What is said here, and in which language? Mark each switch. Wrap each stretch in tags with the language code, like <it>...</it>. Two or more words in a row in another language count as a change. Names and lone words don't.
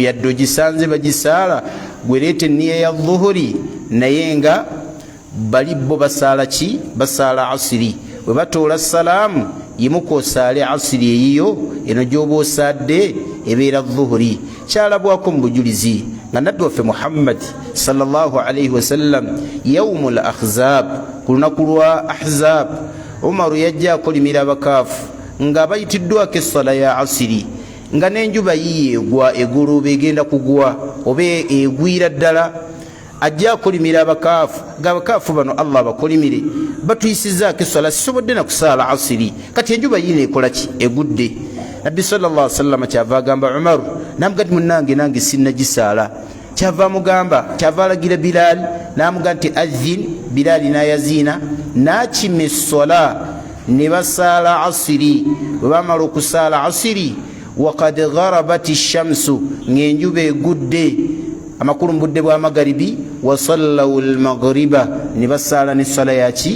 <lg>Yadde ogisanze bagisaala, gwe leeta enniya ya dhuhuri, naye nga bali bo basaala ki? Basaala asiri. Bwe batoola salaamu, yimuka osaale asiri eyiyo, eno gy'oba osaadde ebeera dhuhuri. Kyalabwako mu bujulizi nga nabbi waffe Muhammad</lg> <ar>صلى الله عليه وسلم يوم الأحزاب,</ar> <lg>ku lunaku lwa ahzab, Umaru yajja akolimira abakaafu nga bayitiddwako essola ya asiri, nga n'enjuba yiye egwa egolooba egenda kugwa oba egwira ddala. Ajja akolimira abakaafu, ng'abakaafu bano Allah bakolimire, batuyisizaako essola, sisobodde na kusaala asiri, kati enjuba yiine ekola ki? Egudde. Nabbi</lg> <ar>صلى الله عليه وسلم</ar> <lg>kyava agamba Umaru, namugati munnange nange sinnagisaala. Kyava alagira Bilal, namuga nti azin. Bilal nayaziina, nakima essola, ne basaala asiri. Bwe bamala okusaala asiri,</lg> <ar>وقد غربت الشمس,</ar> <lg>ng'enjuba egudde, amakulu mu budde bwa magaribi,</lg> <ar>وصلوا المغرب,</ar> <lg>ne basaala n'essola yaki?</lg>